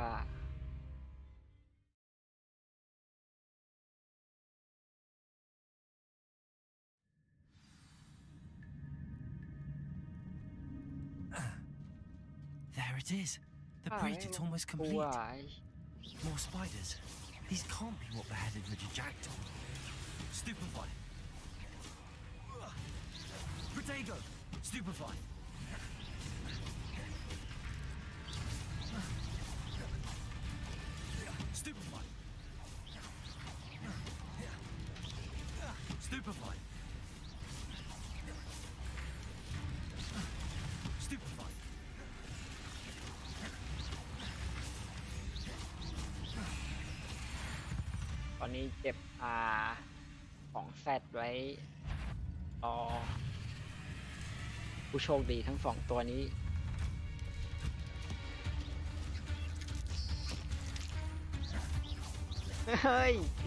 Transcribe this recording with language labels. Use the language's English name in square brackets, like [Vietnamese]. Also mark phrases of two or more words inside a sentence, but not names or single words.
[English] There it is. The bridge, it's almost complete. More spiders. These can't be what beheaded Richard Jackson. Stupefy. Protego. Stupefy. Stupefy. Stupefy. Stupefy. [Thai] ตอนนี้เก็บของแฟดไว้รอผู้โชคดีทั้ง2ตัวนี้เฮ้ย